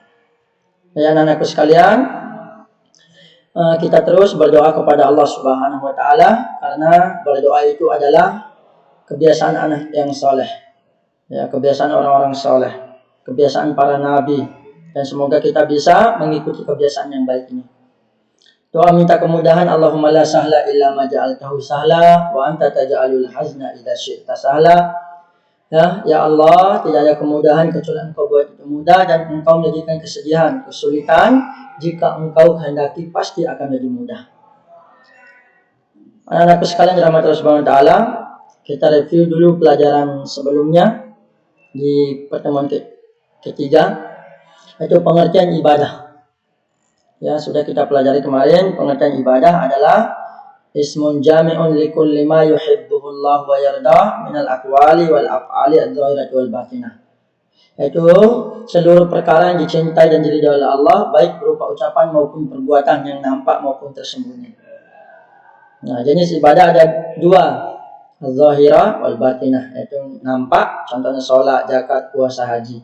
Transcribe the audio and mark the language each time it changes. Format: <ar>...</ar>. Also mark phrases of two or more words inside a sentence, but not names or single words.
<id>Ya anak-anakku sekalian, kita terus berdoa kepada Allah</id> <ar>سبحانه وتعالى,</ar> <id>karena berdoa itu adalah kebiasaan anak yang soleh. Ya, kebiasaan orang-orang soleh, kebiasaan para nabi, dan semoga kita bisa mengikuti kebiasaan yang baik ini. Doa minta kemudahan,</id> <ar>اللهم لا سهل إلا ما جعلته سهلا وأنت تجعل الحزن إذا شئت سهلا.</ar> <id>Ya Allah, tidak ada kemudahan kecuali Engkau buat itu mudah, dan Engkau menjadikan kesedihan, kesulitan jika Engkau kehendaki pasti akan menjadi mudah. Anak-anakku sekalian dirahmati Allah</id> <ar>سبحانه وتعالى,</ar> <id>kita review dulu pelajaran sebelumnya di pertemuan ketiga, yaitu pengertian ibadah. Ya, sudah kita pelajari kemarin, pengertian ibadah adalah</id> <ar>اسم جامع لكل ما يحبه الله ويرضى من الأقوال والأفعال الظاهرة والباطنة.</ar> <id>Yaitu seluruh perkara yang dicintai dan diridhai oleh Allah, baik berupa ucapan maupun perbuatan yang nampak maupun tersembunyi. Nah, jenis ibadah ada dua,</id> <ar>الظاهرة والباطنة,</ar> <id>yaitu nampak, contohnya sholat, zakat, puasa, haji.</id>